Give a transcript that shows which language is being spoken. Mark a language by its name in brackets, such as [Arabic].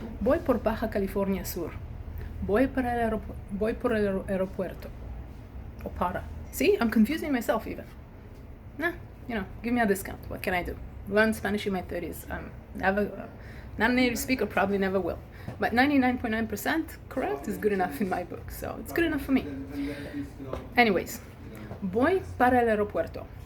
[Spanish] Voy por Baja California Sur. Voy por el aeropuerto. O para. [English] See, I'm confusing myself even. Nah, give me a discount. What can I do? Learn Spanish in my 30s. I'm never, not a native speaker, probably never will. But 99.9% correct is good enough in my book. So it's good enough for me. [Spanish] Anyways, voy para el aeropuerto.